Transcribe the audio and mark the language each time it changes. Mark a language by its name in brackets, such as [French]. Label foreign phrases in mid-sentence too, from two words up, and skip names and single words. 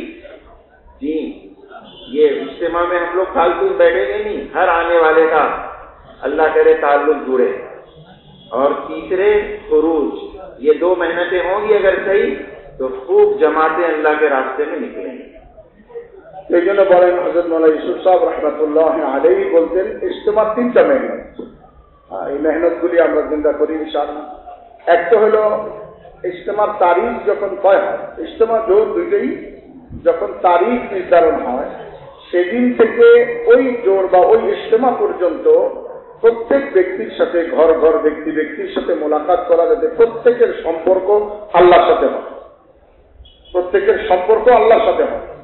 [Urdu] جی یہ اجتماع میں ہم لوگ فالتو بیٹھیں گے نہیں، ہر آنے والے کا اللہ کرے تعلق جڑے. اور تیسرے خروج، یہ 2 محنتیں ہوں گی اگر صحیح تو خوب جماعتیں اللہ کے راستے میں نکلیں گی. [Bangla] এই জন্য বলেন হযরত মাওলানা ইউসুফ সাহেব [Arabic] رحمة الله عليه [Bangla] বলতেন ইজতিমা 3টা মেহনত, এই মেহনতগুলি আমরা জিন্দা করি ইনশাআল্লাহ. এক তো হলো ইজতিমার তারিখ যখন তয় হয়, ইজতিমা জোর দুইটাই যখন তারিখ নির্ধারণ হয় সেদিন থেকে ওই জোর বা ওই ইজতিমা পর্যন্ত প্রত্যেক ব্যক্তির সাথে ঘর ঘর ব্যক্তির সাথে মোলাকাত করা, যাতে প্রত্যেকের সম্পর্ক আল্লাহর সাথে হয়, প্রত্যেকের সম্পর্ক আল্লাহর সাথে হয়.